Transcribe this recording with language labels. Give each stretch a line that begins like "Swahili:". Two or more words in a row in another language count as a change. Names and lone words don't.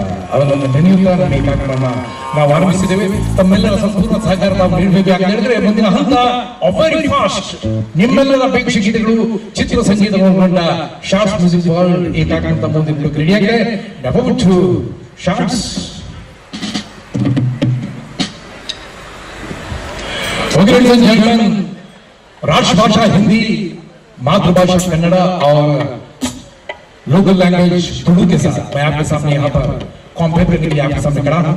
Kannada: ಅವನನ್ನು ನೆನೆಯುತ್ತಾ ನಮ್ಮ ಈ ಕಾರ್ಯಕ್ರಮ ನಾವು ಆರಂಭಿಸಿದ್ದೇವೆ. ತಮ್ಮೆಲ್ಲರ ಸಂಪೂರ್ಣ ಸಹಕಾರ ನಾವು ನೀಡಬೇಕು. ಯಾಕೆ ಹೇಳಿದ್ರೆ ಮುಂದಿನ ಹಂತ
English: very fast.
Kannada: ನಿಮ್ಮೆಲ್ಲರ ಅಪೇಕ್ಷಿತಗಳು ಚಿತ್ರ ಸಂಗೀತವನ್ನು ಶಾರ್ಟ್ಸ್ ಮ್ಯೂಸಿಕ್ ವರ್ಲ್ಡ್ ಈ ಕಾರ್ಯಕ್ರಮ ಮುಂದೆ ರೆಡಿಯಾಗಿದೆ.
English: about shorts
Hindi: राष्ट्रभाषा हिंदी, मातृभाषा कन्नड़ा और
English: local language
Hindi: तुलु के साथ मैं आपके सामने यहाँ पर कॉम्पेयर करने के लिए आपके सामने खड़ा हूँ.